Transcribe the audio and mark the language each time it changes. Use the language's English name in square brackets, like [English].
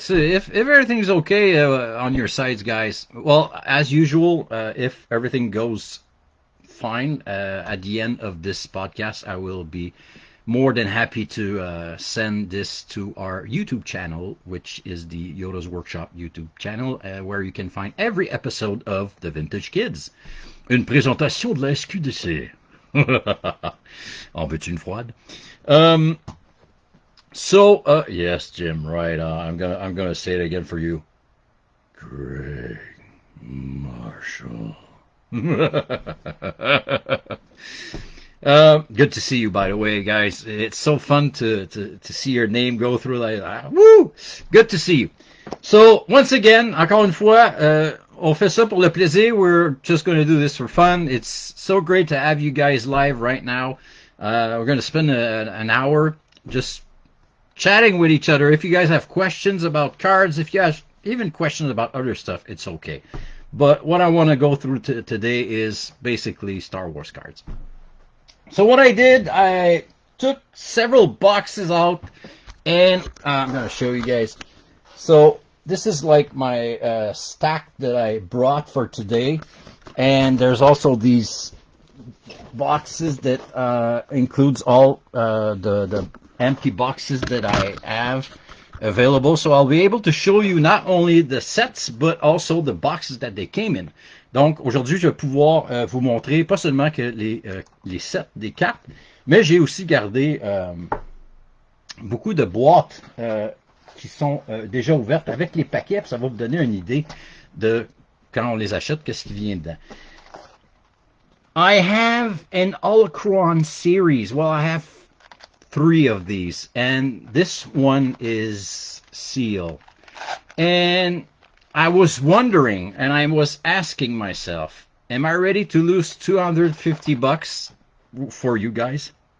[English] So, if everything's okay on your sides, guys, well, as usual, if everything goes fine at the end of this podcast, I will be more than happy to send this to our YouTube channel, which is the Yoda's Workshop YouTube channel, where you can find every episode of The Vintage Kids. [French] Une présentation de la SQDC. En veux-tu une froide? [English] So, yes, Jim, right. I'm gonna say it again for you. Greg Marshall. Good to see you, by the way, guys. It's so fun to see your name go through like that. Woo! Good to see you. So, once again, [French] encore une fois, on fait ça pour le plaisir. [English] We're just going to do this for fun. It's so great to have you guys live right now. We're going to spend an hour just chatting with each other. If you guys have questions about cards, if you have even questions about other stuff, it's okay. But what I want to go through today is basically Star Wars cards. So what I did, I took several boxes out, and I'm going to show you guys. So this is like my stack that I brought for today, and there's also these boxes that includes all the empty boxes that I have available. So I'll be able to show you not only the sets, but also the boxes that they came in. [French] Donc, aujourd'hui, je vais pouvoir vous montrer pas seulement que les sets des cartes, mais j'ai aussi gardé beaucoup de boîtes qui sont déjà ouvertes avec les paquets, puis ça va vous donner une idée de, quand on les achète, qu'est-ce qui vient dedans. [English] I have an Holocron series. Well, I have 3 of these, and this one is sealed. And I was wondering, and I was asking myself, am I ready to lose $250 for you guys?